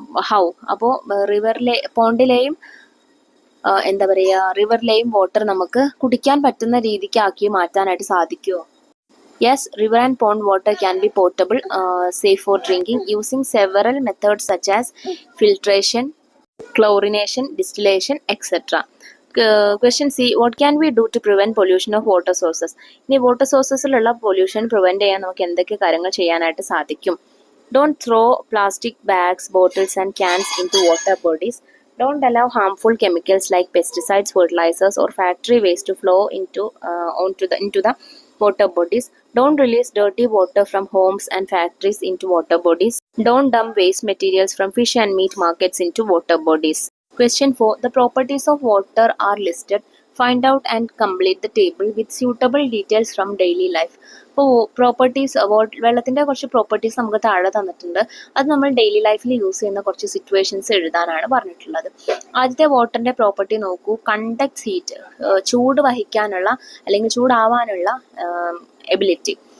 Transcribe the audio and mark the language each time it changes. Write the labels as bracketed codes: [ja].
[ml] How അപ്പോൾ പോണ്ടിലെയും എന്താ പറയുക റിവറിലെയും വാട്ടർ നമുക്ക് കുടിക്കാൻ പറ്റുന്ന രീതിക്ക് ആക്കി മാറ്റാനായിട്ട് സാധിക്കുമോ? [en] Yes, river and pond water can be portable, safe for drinking using several methods such as filtration, chlorination, distillation, etc. Question C. What can we do to prevent pollution of water sources? [ml] ഇനി water സോഴ്സസിലുള്ള pollution prevent ചെയ്യാൻ നമുക്ക് എന്തൊക്കെ കാര്യങ്ങൾ ചെയ്യാനായിട്ട് സാധിക്കും? [en] Don't throw plastic bags, bottles and cans into water bodies. Don't allow harmful chemicals like pesticides, fertilizers or factory waste to flow into the water bodies. Don't release dirty water from homes and factories into water bodies. Don't dump waste materials from fish and meat markets into water bodies. Question 4. The properties of water are listed. Find out and complete the table with suitable details from daily life. [ml] ഇപ്പോൾ properties വെള്ളത്തിൻ്റെ കുറച്ച് properties നമുക്ക് താഴെ തന്നിട്ടുണ്ട്. അത് നമ്മൾ daily ലൈഫിൽ use ചെയ്യുന്ന കുറച്ച് സിറ്റുവേഷൻസ് എഴുതാനാണ് പറഞ്ഞിട്ടുള്ളത്. ആദ്യത്തെ വാട്ടറിൻ്റെ പ്രോപ്പർട്ടി നോക്കൂ. കണ്ടക്ട്സ് ഹീറ്റ്, ചൂട് വഹിക്കാനുള്ള അല്ലെങ്കിൽ ചൂടാവാനുള്ള എബിലിറ്റി.